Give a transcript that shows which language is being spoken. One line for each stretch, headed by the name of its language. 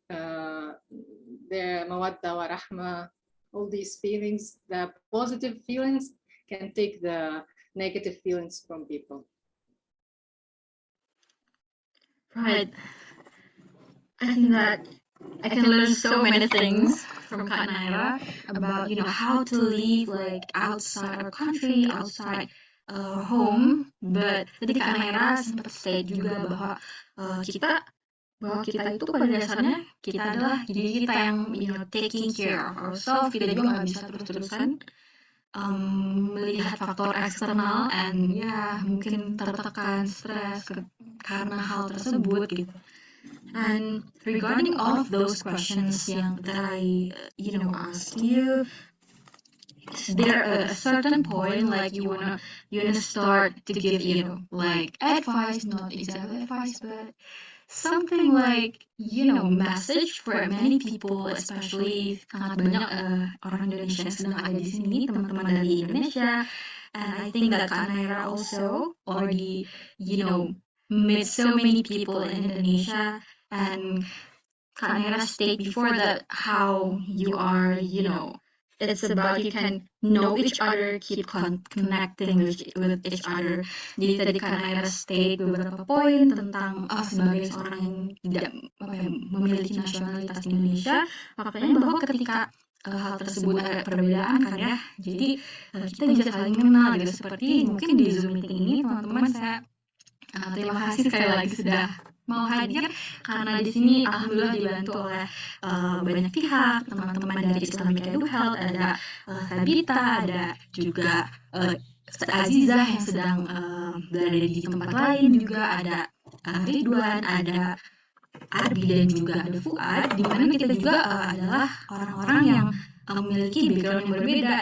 English: The
Arabic: mawadda wa rahma,
English: all these feelings, the positive feelings can take the negative feelings from people. Right. I think that I can learn so many things from Kak Nayera about, how to live like outside our country, outside our home.
Indonesian: But tadi Kak Nayera sempat state juga bahwa kita itu pada dasarnya kita adalah diri kita yang
English: taking care of ourselves.
Indonesian: Kita juga nggak bisa terus-terusan melihat faktor eksternal and mungkin tertekan, stres karena hal tersebut gitu.
English: And regarding all of those questions that I asked you, is there a certain point like you wanna start to give like advice, not exactly advice, but something like message for many people, especially
Indonesian: sangat banyak orang Indonesia yang sedang ada di sini, teman-teman dari Indonesia,
English: and I think that Kak Nayera also already met so many people in Indonesia, and Kak Nayera stated before that how you are it's about you can know each other, keep connecting with each other.
Indonesian: Jadi tadi Kak Nayera state beberapa poin tentang sebagai seorang yang tidak memiliki nasionalitas Indonesia, faktanya bahwa ketika hal tersebut ada perbedaan kan ya. Jadi kita bisa saling mengenal gitu. Seperti mungkin di Zoom meeting ini teman-teman, saya terima kasih sekali lagi sudah mau hadir, karena di sini alhamdulillah dibantu oleh banyak pihak, teman-teman dari Islamic Eduhealth, ada Sabita, ada juga Azizah yang sedang berada di tempat lain, juga ada Ridwan, ada Arbi, dan juga ada Fuad, di mana kita juga adalah orang-orang yang memiliki background yang berbeda.